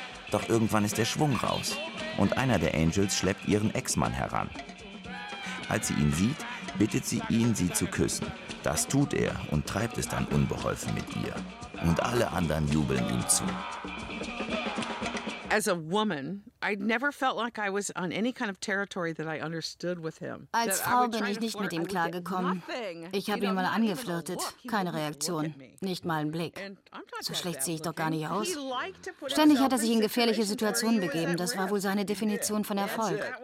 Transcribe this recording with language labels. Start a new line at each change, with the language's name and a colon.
German: Doch irgendwann ist der Schwung raus und einer der Angels schleppt ihren Ex-Mann heran. Als sie ihn sieht, bittet sie ihn, sie zu küssen. Das tut er und treibt es dann unbeholfen mit ihr. Und alle anderen jubeln ihm zu.
English: As a woman, I never felt like I was on any kind of territory that I understood with him.
German: Als Frau bin ich nicht mit ihm klargekommen. Ich habe ihn mal angeflirtet, keine Reaktion, nicht mal einen Blick. So schlecht sehe ich doch gar nicht aus. Ständig hat er sich in gefährliche Situationen begeben. Das war wohl seine Definition von Erfolg.